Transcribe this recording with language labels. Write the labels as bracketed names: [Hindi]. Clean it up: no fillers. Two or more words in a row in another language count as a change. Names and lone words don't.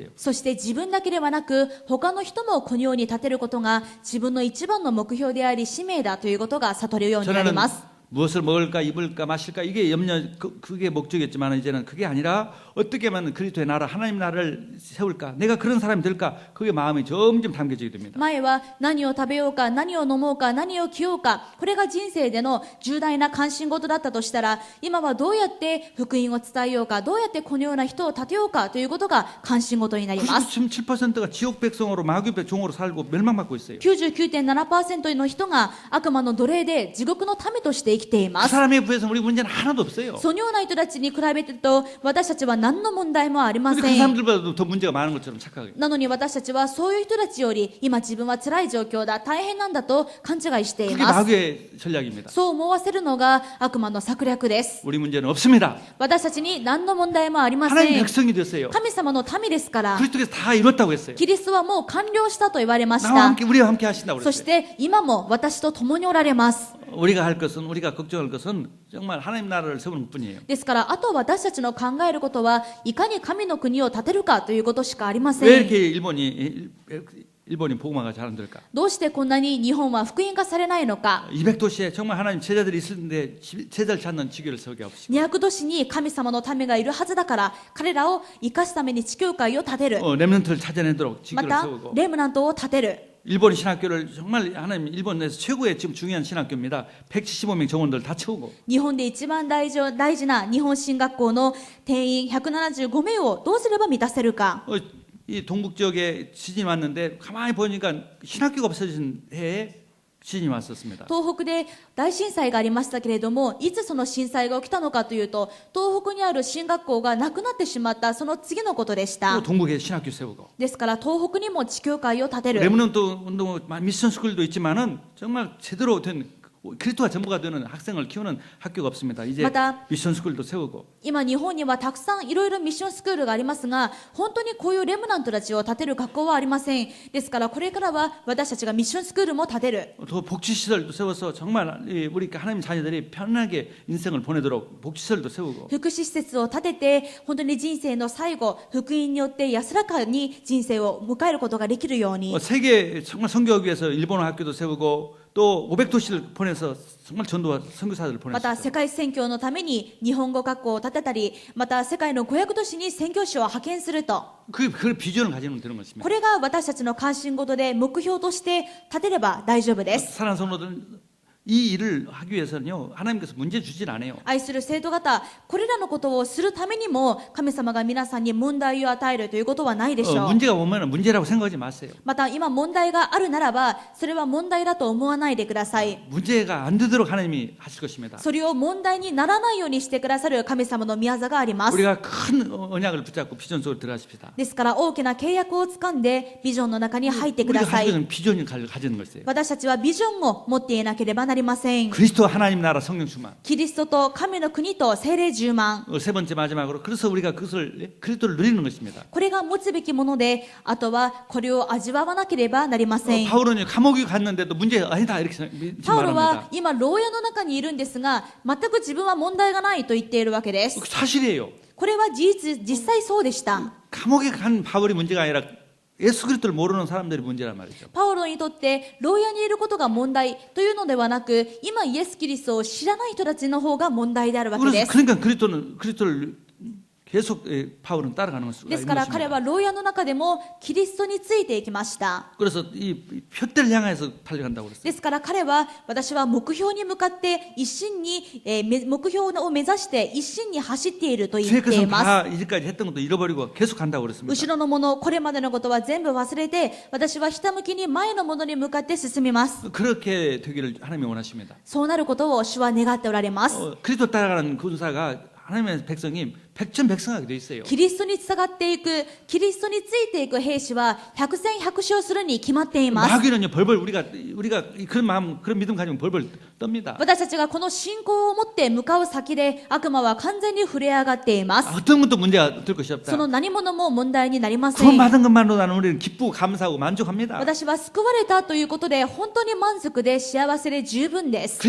[Japanese] そして自分だけではなく、他の人もこのように立てることが自分の一番の目標であり使命だということが悟るようになり [Korean] 전에는 [Japanese] ます。 [Korean] 무엇을 먹을까 입을까 마실까 이게 그게 목적이었지만 이제는 그게 아니라 어떻게 하면 그리스도의 나라 하나님 나라를 세울까 내가 그런 사람이 될까 그게 마음이 점점 담겨지게 됩니다. [Japanese] 前は何を食べようか、何を飲もうか、何を着ようか、これが人生での重大な関心事だったとしたら、今はどうやって福音を伝えようか、どうやってこのような人を立てようかということが関心事になります。 [Korean] 97%가 지옥 백성으로 마귀 종으로 살고 멸망받고 있어요. [Japanese] 99.7% の人が悪魔の奴隷で地獄の民として生きていま [Korean] 그 [Japanese] す。 [Korean] 사람에 비해서 우리 문제는 하나도 없어요. [Japanese] そのような人たちに比べてると、私たちは何の問題もありま [Korean] 근데 [Japanese] せ [Korean] 그 [Japanese] ん。 [Korean] 사람들보다도 더 문제가 많은 것처럼 착각해요. [Japanese] なのに私たちはそういう人たちより今自分は辛い状況だ、大変なんだと勘違いしてい [Korean] 그게 [Japanese] ます。 [Korean] 마귀의 전략입니다. [Japanese] そう思わせるのが悪魔の策略です。 [Korean] 우리 문제는 없습니다. [Japanese] 私たちに何の問題もありま [Korean] 하나님의 [Japanese] せん。 [Korean] 백성이 됐어요. [Japanese] 神様の民ですから、 [Korean] 그리스도께서 다 이뤘다고 했어요. [Japanese] キリストはもう完了したと言われまし [Korean] 나와 [Japanese] た。 [Korean] 함께 우리와 함께 하신다고 [Japanese] そし [Korean] 그랬어요. [Japanese] て今も私と共におられます。 [Korean] 우리가 할 것은 우리가 걱정할 것은 정말 하나님 나라를 세우는 것뿐이에요. [Japanese] ですから、あと私たちの考えることは、いかに神の国を建てるかということしかありませ [Korean] 왜 [Japanese] ん。 [Korean] 이렇게 일본이 복음화가 잘 안 될까? [Japanese] どうしてこんなに日本は福音化されないのか。 [Korean] 200도시에 정말 하나님 제자들이 있는데 제자를 찾는 지교를 세우게 하옵시고 [Japanese] 200 都市に神様の民がいるはずだから、彼らを生かすために地教会を建てる。 [Korean] 렘넌트를 찾아내도록 [Japanese] ま [Korean] 지교를 [Japanese] た [Korean] 세우고 [Japanese] レムナントを建てる。 [Korean] 일본 신학교를 정말 하나님 일본 내에서 최고의 지금 중요한 신학교입니다. 175명 정원들 다 채우고 [Japanese] 日本で一番大事な日本神学校の定員175名をどうすれば満たせるか。 [Korean] 이 동북 지역에 지진이 왔는데 가만히 보니까 신학교가 없어진 해에 地震왔었습니다. [Japanese] 東北で大震災がありましたけれども、いつその震災が起きたのかというと、東北にある進学校がなくなってしまったその次のことでし [Korean] 또 [Japanese] た。 [Korean] 동북에 신학교 세우고 [Japanese] ですから東北にも地教会を建てる。 [Korean] 레몬트 운동 미션 스쿨도 있지만은 정말 제대로 된 그리스도가 전부가 되는 학생을 키우는 학교가 없습니다. 이제 맞아. 미션 스쿨도 세우고 [Japanese] 今日本にはたくさんいろいろミッションスクールがありますが、本当にこういうレムナントたちを建てる学校はありません。ですからこれからは私たちがミッションスクールも建てる。 [Korean] 또 복지시설도 세워서 정말 우리 하나님 자녀들이 편하게 인생을 보내도록 복지시설도 세우고 [Japanese] 福祉施設を建てて、本当に人生の最後、福音によって安らかに人生を迎えることができるように。 [Korean] 세계 정말 선교하기 위해서 일본어 학교도 세우고 또 500도시를 보내서 정말 전도와 선교사들을 [Japanese] また [Korean] 보냈어요. [Japanese] 世界宣教のために日本語学校を建てたり、また世界の500都市に宣教師を派遣すると、 [Korean] 그 비전을 가지면 되는 것입니다. [Japanese] これが私たちの関心事で目標として立てれば大丈夫です。 [Korean] 사랑하는 성도들 이 일을 하기 위해서는요 하나님께서 문제 주질 않아요. [Japanese] 愛する生徒方、これらのことをするためにも神様が皆さんに問題を与えるということはないでしょう。 [Korean] 문제가 오면 문제라고 생각하지 마세요. [Japanese] また今問題があるならば、それは問題だと思わないでください。 [Korean] 문제가 안 되도록 하나님이 하실 것입니다. [Japanese] それを問題にならないようにしてくださる神様の御業があります。 [Korean] 우리가 큰 언약을 붙잡고 비전 속으로 들어가십시다. [Japanese] ですから大きな契約をつかんでビジョンの中に入ってく [Korean] 우리가 [Japanese] ださ [Korean] 가지고 [Japanese] い。 [Korean] 있는 비전을 가지는 것이에요. [Japanese] 私たちはビジョンを持っていなければなりません。 [Korean] 그리스도 하나님 나라 성령 충만. [Japanese] キリストと神の国と聖霊充満。 [Korean] 세 번째 마지막으로 그래서 우리가 그것을 그리스도를 누리는 것입니다. [Japanese] これが持つべきもので、あとはこれを味わわなければなりません。 [Korean] 바울은 감옥에 갔는데도 문제가 아니다 이렇게 [Japanese] パウロ [Korean] 말합니다. [Japanese] は今牢屋の中にいるんですが、全く自分は問題がないと言っているわけです。 [Korean] 사실이에요. [Japanese] これは実際そうでした。 [Korean] 감옥에 간 바울이 문제가 아니라 예수 그리스도를 모르는 사람들이 문제란 말이죠. [Japanese] パウロにとって牢屋にいることが問題というのではなく、今イエス・キリストを知らない人たちの方が問題であるわけで [Korean] 그래서 [Japanese] す。 [Korean] 그러니까 그리스도를 계속 바울은 따라가는 것이죠. [Japanese] ですから彼は牢屋の中でもキリストについていきました。 [Korean] 그래서 이 표대를 향해서 달려간다고 그랬어요. [Japanese] ですから彼は、私は目標に向かって一心に、目標を目指して一心に走っていると言ってい [Korean] 죄악에서 [Japanese] ます。 [Korean] 다 이제까지 했던 것도 잃어버리고 계속 간다고 그랬습니다. [Japanese] 後ろのもの、これまでのことは全部忘れて、私はひたむきに前のものに向かって進みます。 [Korean] 그렇게 되기를 하나님이 원하십니다. [Japanese] そうなることを主は願っておられます。 [Korean] 그리스도 따라가는 군사가 하나님의 백성이 백전백승하게 돼 있어요. [Japanese] キリストに従っていく、キリストについていく兵士は百戦百勝するに決まっています。 [Korean] 마귀는요 벌벌 우리가 그런 마음 그런 믿음 가지면 벌벌 떱니다. [Japanese] 私たちがこの信仰を持って向かう先で悪魔は完全に触れ上がっています。 [Korean] 어떤 것도 문제가 될 것이 없다. [Japanese] その何者も問題になりませ [Korean] 구원 [Japanese] ん。 [Korean] 받은 것만으로 나는 우리는 기쁘고 감사하고 만족합니다. [Japanese] 私は救われたということで本当に満足で幸せで十分です。